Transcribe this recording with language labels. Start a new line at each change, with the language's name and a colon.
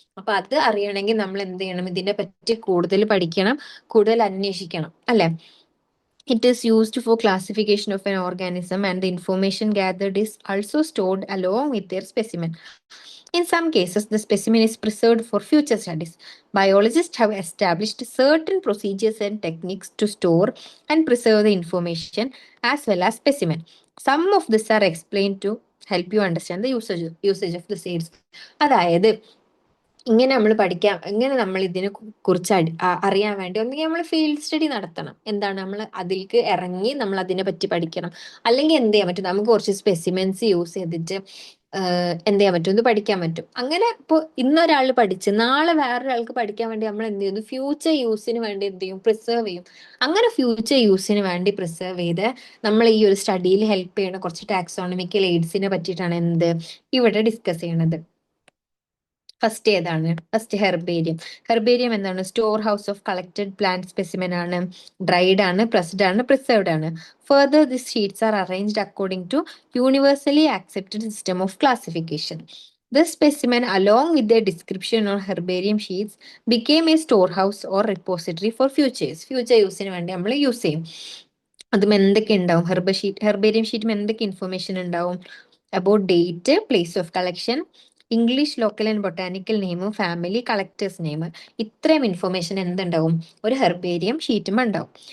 Malayalam: അപ്പൊ അത് അറിയണമെങ്കിൽ നമ്മൾ എന്ത് ചെയ്യണം, ഇതിനെ പറ്റി കൂടുതൽ പഠിക്കണം, കൂടുതൽ അന്വേഷിക്കണം അല്ലെ.
English: It is used for classification of an organism and the information gathered is also stored along with their specimen. In some cases, the specimen is preserved for future studies. Biologists have established certain procedures and techniques to store and preserve the information as well as specimen. Some of these are explained to help you understand the usage of the seeds.
Malayalam: അതായത് ഇങ്ങനെ നമ്മൾ പഠിക്കാം, ഇങ്ങനെ നമ്മൾ ഇതിനെ കുറിച്ച് അറിയാൻ വേണ്ടി ഒന്നെങ്കിൽ നമ്മൾ ഫീൽഡ് സ്റ്റഡി നടത്തണം. എന്താണ്, നമ്മൾ അതിലേക്ക് ഇറങ്ങി നമ്മൾ അതിനെ പറ്റി പഠിക്കണം. അല്ലെങ്കിൽ എന്ത് ചെയ്യാൻ പറ്റും, നമുക്ക് കുറച്ച് സ്പെസിമെൻസ് യൂസ് ചെയ്തിട്ട് എന്ത് ചെയ്യാൻ പറ്റും, ഇത് പഠിക്കാൻ പറ്റും. അങ്ങനെ ഇപ്പോൾ ഇന്നൊരാൾ പഠിച്ച് നാളെ വേറൊരാൾക്ക് പഠിക്കാൻ വേണ്ടി നമ്മൾ എന്ത് ചെയ്യുന്നു, ഫ്യൂച്ചർ യൂസിന് വേണ്ടി എന്ത് ചെയ്യും, പ്രിസർവ് ചെയ്യും. അങ്ങനെ ഫ്യൂച്ചർ യൂസിന് വേണ്ടി പ്രിസർവ് ചെയ്ത് നമ്മൾ ഈ ഒരു സ്റ്റഡിയിൽ ഹെൽപ്പ് ചെയ്യുന്ന കുറച്ച് ടാക്സോണമിക്കൽ എയ്ഡ്സിനെ പറ്റിയിട്ടാണ് എന്ത് ഇവിടെ ഡിസ്കസ് ചെയ്യണത്. ഫസ്റ്റ് ഏതാണ്, ഫസ്റ്റ് ഹെർബേരിയം. ഹെർബേരിയം എന്താണ്,
English: store house of collected plant specimen
Malayalam: ആണ്, ഡ്രൈഡ് ആണ്, പ്രസ്ഡ് ആണ്, പ്രിസർവ്ഡ് ആണ്.
English: Further this sheets are arranged according to universally accepted system of classification. This specimen, along with their description on herbarium sheets, became a storehouse or repository for futures.
Malayalam: Future യൂസിന് വേണ്ടി നമ്മൾ use ചെയ്യും. അതും എന്തൊക്കെ ഉണ്ടാവും, ഹെർബേരിയം ഷീറ്റും എന്തൊക്കെ ഇൻഫർമേഷൻ ഉണ്ടാവും,
English: About date, place of collection, English, local and botanical name, family, collectors name.
Malayalam: ഇത്രയും ഇൻഫർമേഷൻ എന്തുണ്ടാവും, ഒരു ഹെർബേരിയം ഷീറ്റും ഉണ്ടാവും.